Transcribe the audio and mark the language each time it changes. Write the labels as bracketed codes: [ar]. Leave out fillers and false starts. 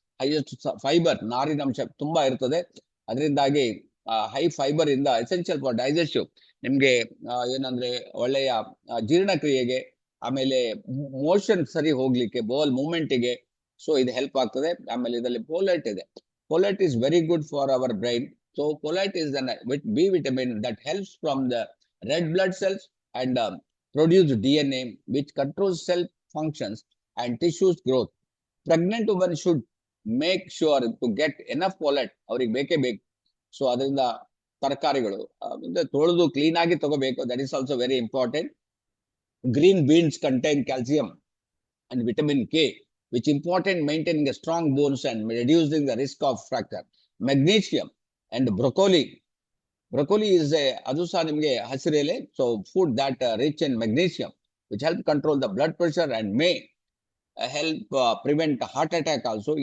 [kn] Highest fibre, ನಾರಿನಂಶ ತುಂಬಾ ಇರ್ತದೆ. ಅದರಿಂದಾಗಿ ಹೈ ಫೈಬರ್ ಇಂದ [en] essential for digestive, [kn] ನಿಮ್ಗೆ ಏನಂದ್ರೆ ಒಳ್ಳೆಯ ಜೀರ್ಣಕ್ರಿಯೆಗೆ, ಆಮೇಲೆ ಮೋಷನ್ ಸರಿ ಹೋಗ್ಲಿಕ್ಕೆ, ಬೋಲ್ ಮೂವ್ಮೆಂಟ್ಗೆ, ಸೊ ಇದು ಹೆಲ್ಪ್ ಆಗ್ತದೆ. ಆಮೇಲೆ ಇದರಲ್ಲಿ ಫೋಲೇಟ್ ಇದೆ. [en] Folate is very good for our brain. So folate is B vitamin that helps from the red blood cells and produce DNA which controls cell functions and tissues growth. Pregnant women should make sure to get enough folate. [kn] ಅವ್ರಿಗೆ ಬೇಕೇ ಬೇಕು. So ಅದರಿಂದ ತರಕಾರಿಗಳು ತೊಳೆದು clean ಆಗಿ ತಗೋಬೇಕು. [en] That is also very important. Green beans contain calcium and vitamin K, which important maintaining a strong bones and reducing the risk of fracture. Magnesium and broccoli. Broccoli is [kn] adu sah nimge hasirele, [en] so food that rich in magnesium, which help control the blood pressure and may help prevent heart attack also.